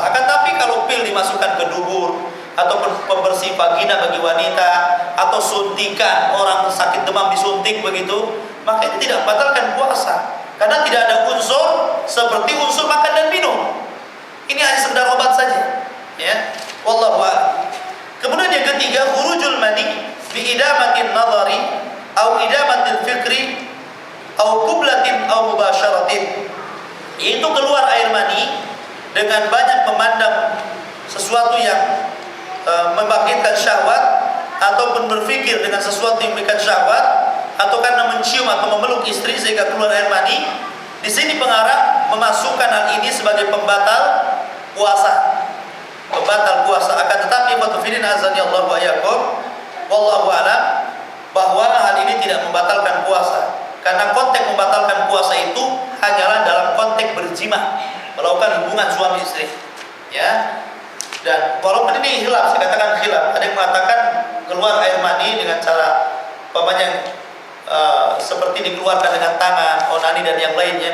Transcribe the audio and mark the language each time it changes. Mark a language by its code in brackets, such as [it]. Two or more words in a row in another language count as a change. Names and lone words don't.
[id] Akan tapi kalau pil dimasukkan ke dubur, atau pembersih vagina bagi wanita, atau suntikan, orang sakit demam disuntik begitu, maka itu tidak batalkan puasa, karena tidak ada unsur seperti unsur makan dan minum. Ini hanya sekedar obat saja. [ar] Ya, والله أعلم. [id] Kemudian yang ketiga, [ar] خروج المني بإدامة النظر أو إدامة الفكر أو قبلة أو مباشرة. [id] Itu keluar air mani dengan banyak memandang sesuatu yang membangkitkan syahwat, ataupun berpikir dengan sesuatu yang memberikan syahwat, atau karena mencium atau memeluk istri sehingga keluar air mani. Di sini pengarang memasukkan hal ini sebagai pembatal puasa. Pembatal puasa. Akan tetapi [ar] فتفيدين أعزني الله وإياكم، والله أعلم, [id] bahwa hal ini tidak membatalkan puasa. Karena konteks membatalkan puasa itu hanyalah dalam konteks berjima, melakukan hubungan suami istri. Ya. Dan walaupun ini khilaf, saya katakan khilaf, ada yang mengatakan keluar air mani dengan cara seperti dikeluarkan dengan tangan, onani dan yang lainnya.